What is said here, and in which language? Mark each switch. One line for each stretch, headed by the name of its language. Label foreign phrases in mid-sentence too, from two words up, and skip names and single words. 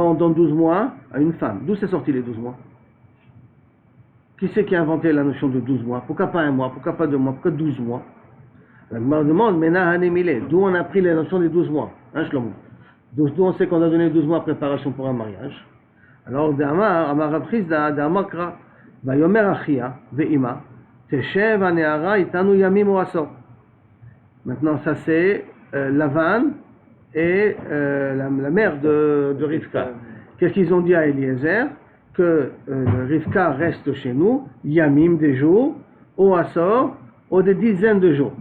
French: On donne 12 mois à une femme. D'où c'est sorti les 12 mois? Qui c'est qui a inventé la notion de 12 mois? Pourquoi pas un mois? Pourquoi pas 2 mois? Pourquoi 12 mois? La Gemara demande, d'où on a pris la notion des 12 mois? Shlomo. D'où on sait qu'on a donné 12 mois de préparation pour un mariage? Alors,
Hebrew: אמר רב חסדא, מהכא, ויאמר אחיה, ואמה, תשב הנערה, אתנו ימים או עשור.
French: Maintenant, ça c'est Lavan et la mère de Rivka. Qu'est-ce qu'ils ont dit à Eliezer? Que Rivka reste chez nous, Yamim des jours, Oasor, ou des dizaines de jours.